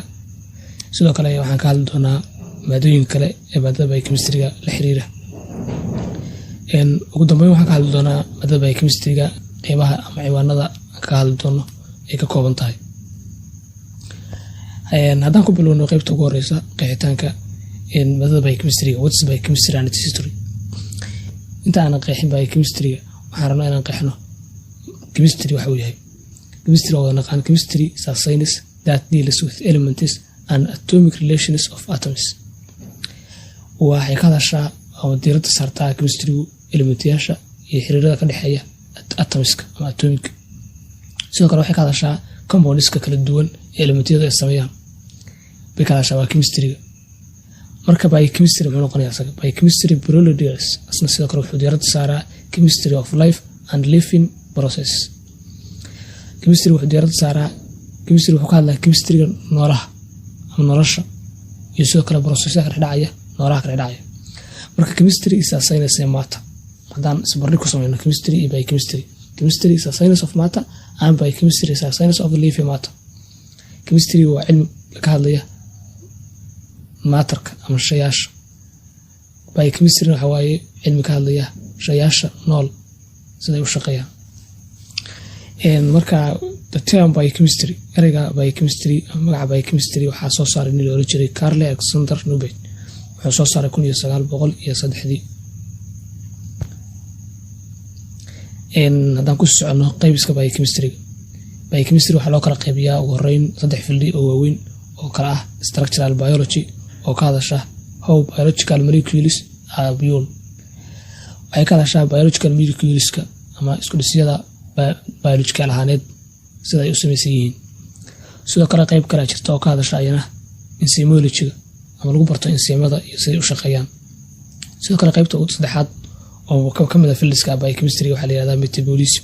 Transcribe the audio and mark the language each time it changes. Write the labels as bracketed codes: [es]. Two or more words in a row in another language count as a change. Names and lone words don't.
[so] sidoo kale waxaan ka hadli doonaa maadooyin kale ee maadada biochemistry-ga la xiriira. ugu dambeyn waxaan ka hadli doonaa maadada biochemistry-ga qeybaha ama ciwaanada aan ka hadli doono ay ka kooban tahay. haddaan ku bilowno qaybta ugu horeysa qeexitaanka maadada biochemistry-ga, [en] what's biochemistry and its history. [so] inta aanan qeexin biochemistry-ga waxaan rabnaa inaan qeexno chemistry waxa uu yahay. chemistry oo naqaan [en] chemistry is a science that deals with elements and atomic relations of atoms. [so] waxay ka hadashaa oo diiradda saartaa chemistry-gu elementiyaasha iyo xiriirada ka dhexeeya atomska ama atomic. sidoo kale waxay ka hadashaa compoundska kala duwan ee elementiyada ay sameeyaan bay ka hadashaa waa chemistry-ga. marka biochemistry muxuu noqonayaa isaga? biochemistry proliders asna sidoo kale wuxuu diiradda saaraa [en] chemistry of life and living process. [so] chemistry wuxuu diiradda saaraa chemistry wuxuu ka hadlaa chemistry-ga noolaha ama nolosha iyo sidoo kale processka ka dhexdhacaya noolaha ka dhexdhacaya. [en] marka chemistry is a science of matter. [so] haddaan isbarbardhig ku sameyno chemistry iyo biochemistry, [en] chemistry is a science of matter and biochemistry is a science of living matter. [so] chemistry waa cilmi ka hadlaya maatarka ama shayaasha. biochemistry waxa waaye cilmi ka hadlaya shayaasha nool siday u shaqeeyaan. [en] marka the term biochemistry, [so] ereyga biochemistry ama magaca biochemistry waxaa soo saaray nin la oran jiray Carl Alexander Nobel. wuxuu soo saaray 1903. haddaan ku socono qaybiska biochemistry, biochemistry waxaa loo kala qaybiyaa ugu horeyn 3 fildi oo waaweyn oo kala ah structural biology oo ka hadasha [en] how biological molecules are built. [so] waxay ka hadashaa biological moleculeska ama isku dhisyada biological ahaaneed sida ay u samaysan yihiin. sidoo kale qayb kale jirta oo ka hadasha ayana enzymology-ga ama lagu barto enzymada iyo siday u shaqeeyaan. sidoo kale qaybta ugu saddexaad oo ka mid ah fildiska biochemistry waxaa la yiraahdaa metabolism.